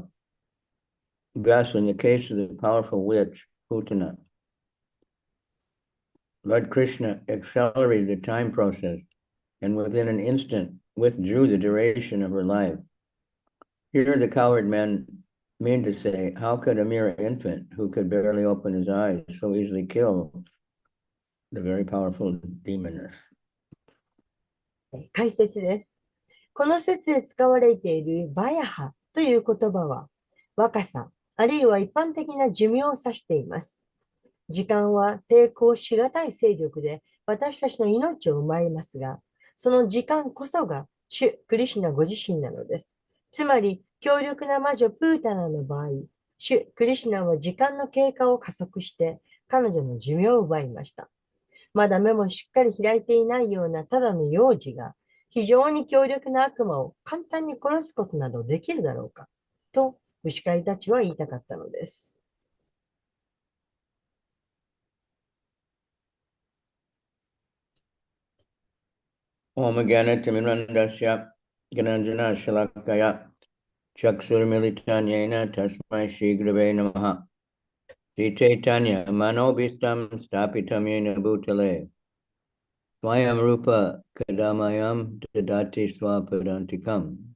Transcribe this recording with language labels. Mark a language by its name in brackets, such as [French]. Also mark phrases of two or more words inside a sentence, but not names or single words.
[English] Thus, in the case of the powerful witch, Putana, Lord Krishna accelerated the time process and within an instant withdrew the duration of her life. Here the coward men mean to say, how could a mere infant who could barely open his eyes so easily kill the very powerful demoness? [Japanese] 解説です。この説で使われているバヤハという言葉は、若さ、あるいは一般的な寿命を指しています。時間は抵抗しがたい勢力で私たちの命を奪いますが、その時間こそが主クリシュナご自身なのです。つまり、強力な魔女プータナの場合、主クリシュナは時間の経過を加速して彼女の寿命を奪いました。まだ目もしっかり開いていないようなただの幼児が非常に強力な悪魔を簡単に殺すことなどできるだろうかと牛飼いたちは言いたかったのです。 [Sanskrit] ॐ अज्ञानतिमिरान्धस्य ज्ञानाञ्जनशलाकया चक्षुरुन्मीलितं येन तस्मै श्रीगुरवे नमः श्रीचैतन्यमनोऽभीष्टं स्थापितं येन भूतले स्वयं रूपः कदा मह्यं ददाति स्वपदान्तिकम्